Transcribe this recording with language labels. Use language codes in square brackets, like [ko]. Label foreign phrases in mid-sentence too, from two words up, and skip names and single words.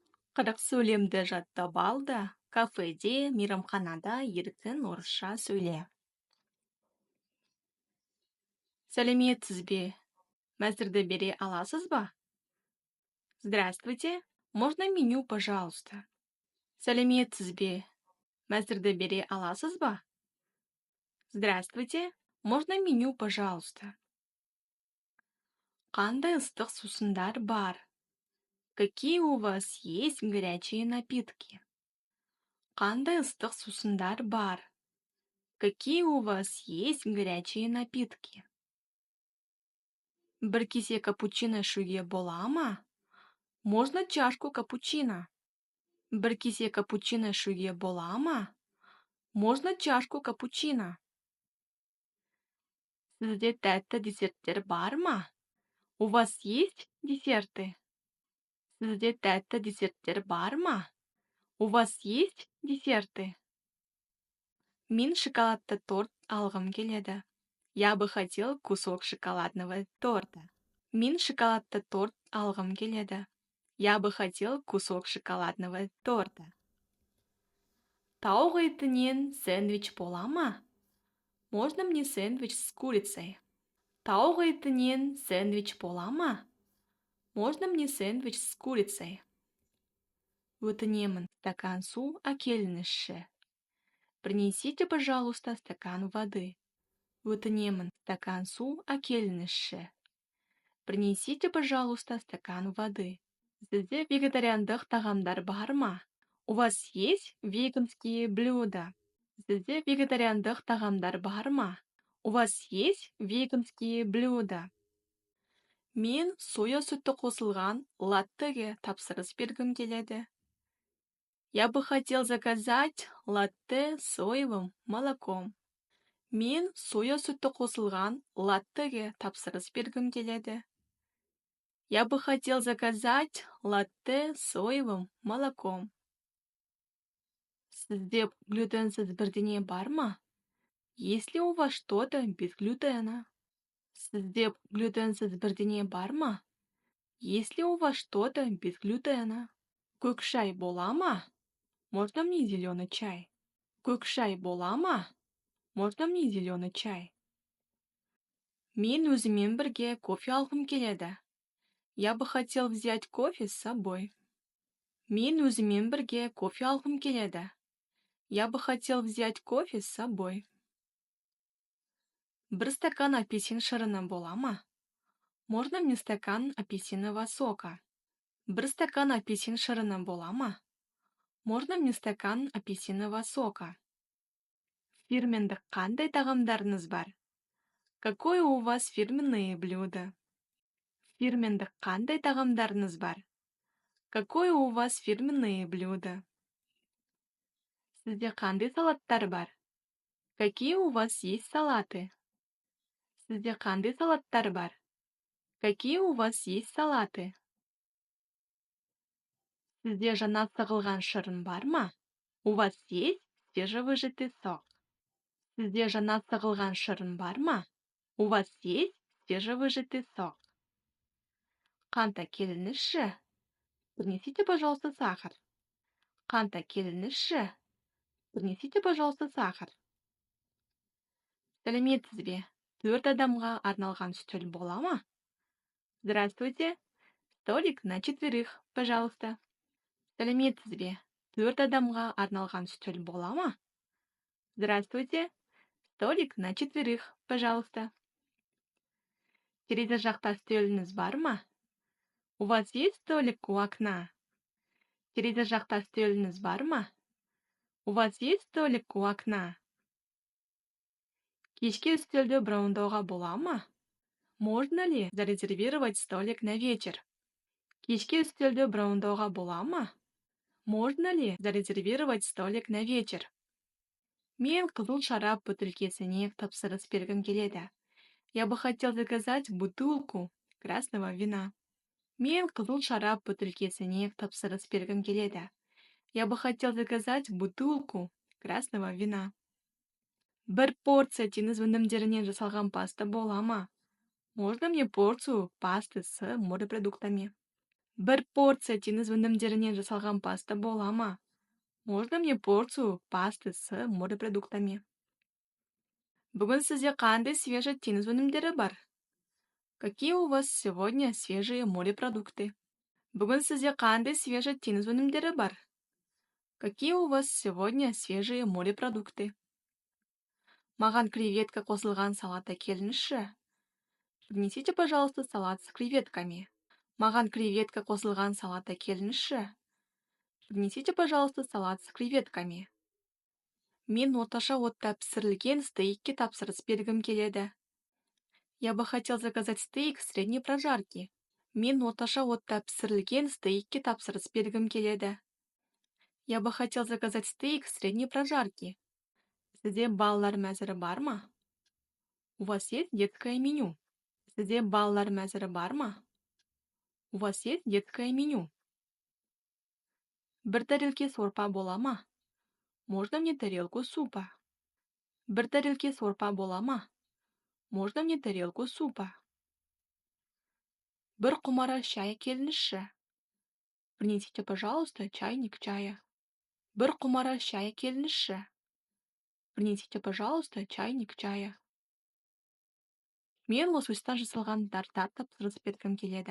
[kk] Қырық сөйлемді жаттап ал да, кафеде, мейрамханада еркін орысша сөйле. Сәлеметсіз бе? Мәзірді бере аласыз ба? [ru] Здравствуйте. Можно меню, пожалуйста? [kk] Сәлеметсіз бе? Мәзірді бере аласыз ба? [ru] Здравствуйте. Можно меню, пожалуйста? [kk] Қандай ыстық сусындар бар? [ru] Какие у вас есть горячие напитки? [kk] Қандай ыстық сусындар бар? [ru] Какие у вас есть горячие напитки? [kk] Бір кесе капучино ішуге бола ма? [ru] Можно чашку капучино? [kk] Бір кесе капучино ішуге бола ма? [ru] Можно чашку капучино? [kk] Сізде тәтті десерттер бар ма? [ru] У вас есть десерты? [kk] Сізде тәтті десерттер бар ма? [ru] У вас есть десерты? [kk] Мен шоколадты торт алғым келеді. [ru] Я бы хотел кусок шоколадного торта. [kk] Мен шоколадты торт алғым келеді. [ru] Я бы хотел кусок шоколадного торта. [kk] Тауық етінен сэндвич бола ма? [ru] Можно мне сэндвич с курицей? [kk] Тауық етінен сэндвич бола ма? [ru] Можно мне сэндвич с курицей? [kk] Өтінемін, стакан су әкеліңізші. [ru] Принесите, пожалуйста, стакан воды. [kk] Өтінемін, стакан су әкеліңізші. [ru] Принесите, пожалуйста, стакан воды. [kk] Сізде вегетариандық тағамдар бар ма? [ru] У вас есть веганские блюда? [kk] Сізде вегетариандық тағамдар бар ма? [ru] У вас есть веганские блюда? [kk] Мен соя сүті қосылған латтеге тапсырыс бергім келеді. [ru] Я бы хотел заказать латте с соевым молоком. [kk] Мен соя сүті қосылған латтеге тапсырыс бергім келеді. [ru] Я бы хотел заказать латте с соевым молоком. [kk] Сізде глютенсіз бірдеңе бар ма? [ru] Есть ли у вас что-то без глютена? [kk] Сізде глютенсіз бірдеңе бар ма? [ru] Есть ли у вас что-то без глютена? [kk] Көк шай бола ма? [ru] Можно мне зеленый чай? [kk] Көк шай бола ма? [ru] Можно мне зеленый чай? [kk] Мен өзімен бірге кофе алғым келеді. [ru] Я бы хотел взять кофе с собой. [kk] Мен өзімен бірге кофе алғым келеді. [ru] Я бы хотел взять кофе с собой. [kk] Бір стакан апельсин шырыны бола ма? [ru] Можно мне стакан апельсинового сока? [kk] Бір стакан апельсин шырыны бола ма? [ru] Можно мне стакан апельсинового сока? [kk] Фирмендік қандай тағамдарыңыз бар? [ru] Какое у вас фирменное блюдо? [kk] Фирмендік қандай тағамдарыңыз бар? [ru] Какое у вас фирменное блюдо? [kk] Сізде қандай салаттар бар? [ru] Какие у вас есть салаты? [kk] Сізде қандай салаттар бар? [ru] Какие у вас есть салаты? [kk] Сізде жаңа сығылған шырын бар ма? [ru] У вас есть свежевыжатый сок? [kk] Сізде жаңа сығылған шырын бар ма? [ru] У вас есть свежевыжатый сок? [kk] Қант әкеліңізші. [ru] Принесите, пожалуйста, сахар. [kk] Қант әкеліңізші. [ru] Принесите, пожалуйста, сахар. [kk] Сәлеметсіз бе? 4 адамға арналған стөл бола ма? [ru] Здравствуйте. Столик на 4, пожалуйста. [kk] Сәлеметсіз бе? 4 адамға арналған стөл бола ма? [ru] Здравствуйте. Столик на 4, пожалуйста. [kk] Терезе жақта стөліңіз бар ма? [ru] У вас есть столик у окна? [kk] Терезе жақта стөліңіз бар ма? [ru] У вас есть столик у окна? [kk] Кешке үстелді броундауға бола ма? [ru] Можно ли зарезервировать столик на вечер? [kk] Кешке үстелді броундауға бола ма? [ru] Можно ли зарезервировать столик на вечер? [kk] Мен қызыл шарап бутылкесіне тапсырыс бергім келеді. [ru] Я бы хотел заказать бутылку красного вина. [kk] Мен қызыл шарап бутылкесіне тапсырыс бергім келеді. [ru] Я бы хотел заказать бутылку красного вина. [kk] Бір порция теңіз өнімдерінен жасалған паста бола ма? [ru] Можно мне порцию пасты с морепродуктами? [kk] Бір порция теңіз өнімдерінен жасалған паста бола ма? [ru] Можно мне порцию пасты с морепродуктами? [kk] Бүгін сізде қандай свежий теңіз өнімдері бар? [ru] Какие у вас сегодня свежие морепродукты? [kk] Бүгін сізде қандай свежий теңіз өнімдері бар? [ru] Какие у вас сегодня свежие морепродукты? [kk] Маған креветка қосылған салат әкеліңізші. [ru] Принесите, пожалуйста, салат с креветками. [kk] Маған креветка қосылған салат әкеліңізші. [ru] Принесите, пожалуйста, салат с креветками. [kk] Мен орташа отта пісірілген стейкке тапсырыс бергім келеді. [ru] Я бы хотел заказать стейк средней прожарки. [kk] Мен орташа отта пісірілген стейкке тапсырыс бергім келеді. [ru] Я бы хотел заказать стейк средней прожарки. [kk] Сізде балалар мәзірі бар ма? [ru] У вас есть детское меню? [kk] Сізде балалар мәзірі бар ма? [ru] У вас есть детское меню? [kk] Бір тарелке сорпа бола ма? [ru] Можно мне тарелку супа? [kk] Бір тарелке сорпа бола ма? [ru] Можно мне тарелку супа? [kk] Бір құмара шай келіңізші. [ru] Принесите, пожалуйста, чайник чая. [kk] Бір құмара шай келіңізші. [ru] Принесите, пожалуйста, чайник чая. [kk] Мен лосостан жасалған тартар тапсырыс бергім келеді.